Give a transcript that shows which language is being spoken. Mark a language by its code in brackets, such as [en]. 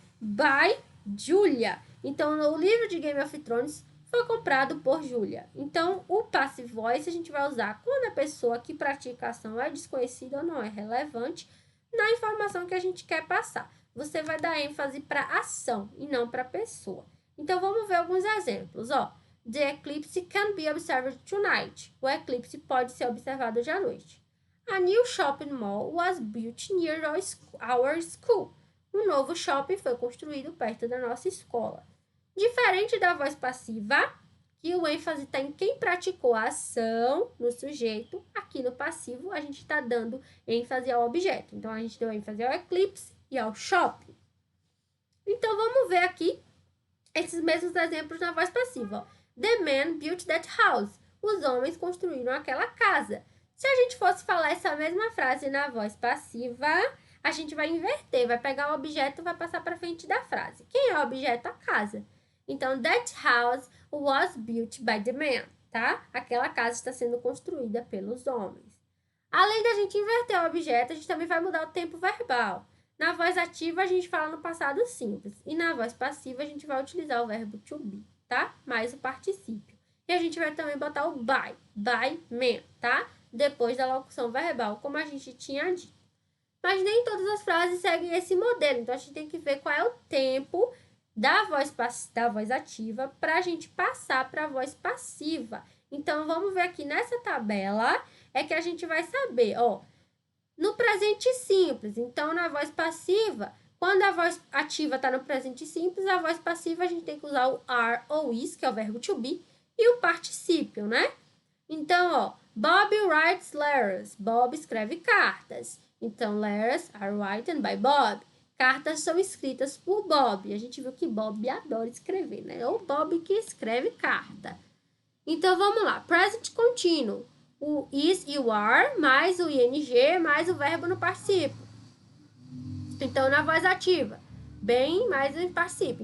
[en] By Julia. [pt] Então, o livro de Game of Thrones foi comprado por Julia. Então, o passive voice a gente vai usar quando a pessoa que pratica a ação é desconhecida ou não é relevante na informação que a gente quer passar. Você vai dar ênfase para ação e não para pessoa. Então, vamos ver alguns exemplos, ó. [en] The eclipse can be observed tonight. [pt] O eclipse pode ser observado hoje à noite. [en] A new shopping mall was built near our school. [pt] Um novo shopping foi construído perto da nossa escola. Diferente da voz passiva, que o ênfase está em quem praticou a ação, no sujeito, aqui no passivo a gente está dando ênfase ao objeto. Então, a gente deu ênfase ao eclipse e ao shopping. Então, vamos ver aqui esses mesmos exemplos na voz passiva. Ó. [en] The man built that house. [pt] Os homens construíram aquela casa. Se a gente fosse falar essa mesma frase na voz passiva, a gente vai inverter, vai pegar o objeto e vai passar para frente da frase. Quem é o objeto? A casa. [en] Então, that house was built by the man, tá? [pt] Aquela casa está sendo construída pelos homens. Além da gente inverter o objeto, a gente também vai mudar o tempo verbal. Na voz ativa, a gente fala no passado simples. E na voz passiva, a gente vai utilizar o verbo to be, tá? Mais o particípio. E a gente vai também botar o by man, tá? Depois da locução verbal, como a gente tinha dito. Mas nem todas as frases seguem esse modelo. Então, a gente tem que ver qual é o tempo da voz ativa para a gente passar para a voz passiva. Então, vamos ver aqui nessa tabela, é que a gente vai saber, ó, no presente simples. Então, na voz passiva, quando a voz ativa está no presente simples, a voz passiva a gente tem que usar o are ou is, que é o verbo to be, e o particípio, né? Então, ó, [en] Bob writes letters. [pt] Bob escreve cartas. [en] Então, letters are written by Bob. [pt] Cartas são escritas por Bob. A gente viu que Bob adora escrever, né? Ou Bob que escreve carta. Então, vamos lá. Present contínuo. O is e o are, mais o ing, mais o verbo no particípio. Então, na voz ativa, bem mais o particípio.